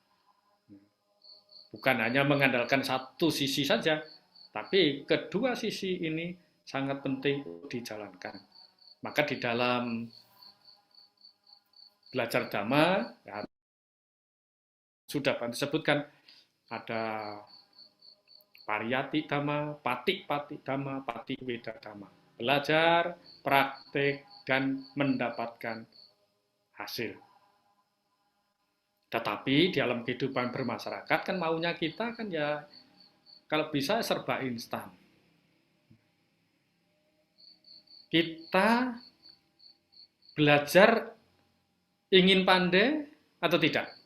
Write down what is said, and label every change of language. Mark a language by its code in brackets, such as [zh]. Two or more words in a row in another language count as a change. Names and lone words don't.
[id] Bukan hanya mengandalkan satu sisi saja, tapi kedua sisi ini sangat penting dijalankan. Maka di dalam belajar Dhamma, ya, sudah Bante sebutkan, ada [pi] pariyati dhamma, pati dhamma, pati weda dhamma. [id] Belajar, praktek, dan mendapatkan hasil. Tetapi dalam kehidupan bermasyarakat kan maunya kita kan ya kalau bisa serba instan. Kita belajar ingin pandai atau tidak?